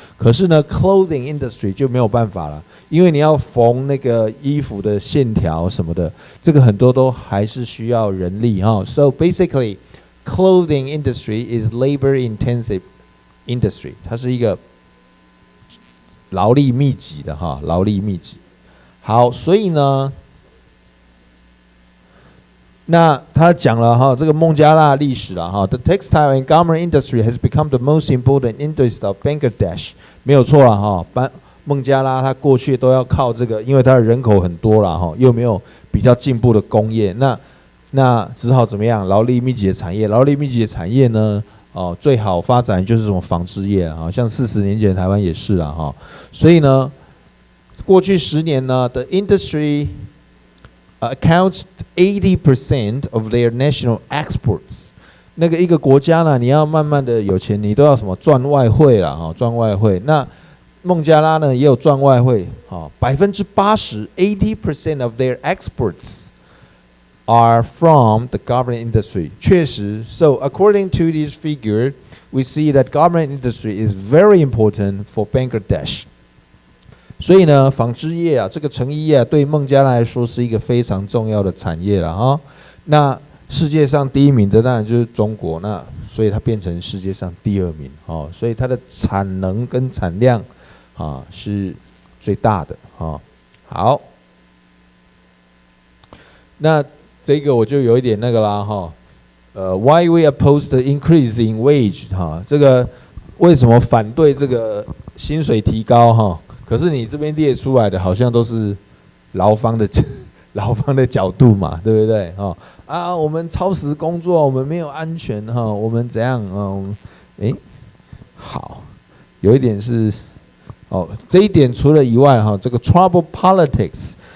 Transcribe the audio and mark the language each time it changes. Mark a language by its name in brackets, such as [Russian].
[Chinese] 可是呢 clothing industry 就没有办法了，因为你要缝那个衣服的线条什么的，这个很多都还是需要人力 [English] So basically clothing industry is labor intensive industry， [Chinese] 它是一个劳力密集的哈，劳力密集。好，所以呢，那他讲了哈，这个孟加拉历史了哈。 [English] The textile and garment industry has become the most important industry of Bangladesh， [Chinese] 没有错了哈。孟加拉它过去都要靠这个，因为它的人口很多了哈，又没有比较进步的工业，那只好怎么样？劳力密集的产业，劳力密集的产业呢，最好发展就是什么纺织业啊，像40年前台湾也是啦哈。所以呢，过去10年呢 [English] ，the industry accounts 80% of their national exports。 [Chinese] 那个一个国家呢，你要慢慢的有钱，你都要什么赚外汇啦哈，赚外汇。那孟加拉呢也有赚外汇， [English] 80% of their exports are from the garment industry。 [Chinese] 确实 [English] ，so according to this figure, we see that garment industry is very important for Bangladesh。 [Chinese] 所以呢，纺织业啊，这个成衣业啊，对孟加拉来说是一个非常重要的产业了哈。那世界上第1名的当然就是中国，那所以它变成世界上第2名哦，所以它的产能跟产量是最大的哈。好，那这个我就有一点那个啦哈。 [English] Why we oppose the increase in wage 哈？ [Chinese] 这个为什么反对这个薪水提高哈？可是你这边列出来的好像都是劳方的角度嘛，对不对啊？我们超时工作，我们没有安全哈，我们怎样好，有一点是这一点除了以外哈，这个 [English] trouble politics